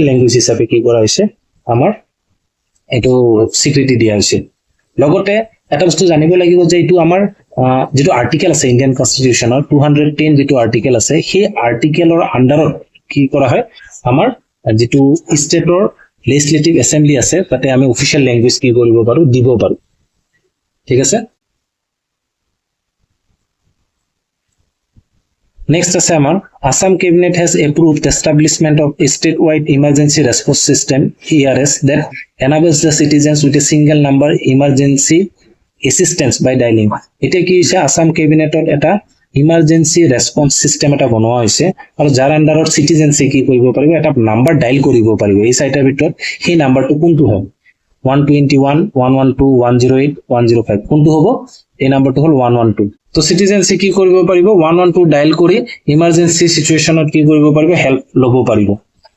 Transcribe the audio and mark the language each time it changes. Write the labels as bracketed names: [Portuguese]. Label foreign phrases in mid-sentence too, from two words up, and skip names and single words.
[Assamese] ল্যাঙ্গুৱেজ হিচাপে কি কৰা হৈছে আমাৰ এটো স্বীকৃতি দিয়া হৈছে লগতে এটা বস্তু জানিব লাগিব যে এটো আমাৰ যেটো আৰ্টিকেল আছে [English] Indian Constitution [Assamese] 210 যেটো আৰ্টিকেল আছে সেই আৰ্টিকেলৰ আন্ডাৰত কি কৰা হয় আমাৰ যেটো [English] state legislative assembly [Assamese] আছে তাতে আমি [English] official language [Assamese] কি কৰিব পাৰো দিব পাৰো ঠিক আছে [English] Next [Assamese] আছে আমাৰ [English] Assam Cabinet has approved the establishment of a statewide emergency response system ERS that enables the citizens with a single number emergency assistance by dialing [Assamese] এটা কি হৈছে Assam Cabinetot এটা [English] emergency response system [Assamese] এটা বনোৱা হৈছে আৰু যাৰ আন্ডাৰত সিটিজেনসে কি কৰিব পাৰিব এটা নাম্বাৰ ডায়াল কৰিব পাৰিব এই সাইটৰ ভিতৰত সেই নাম্বাৰটো কোনটো হয় 121 112 108 105 কোনটো হ'ব এই নাম্বাৰটো হল 112 তো সিটিজেনসে কি কৰিব পাৰিব 112 ডায়াল কৰি [English] emergency situation [Assamese] কি কৰিব পাৰিব হেল্প লব পাৰিব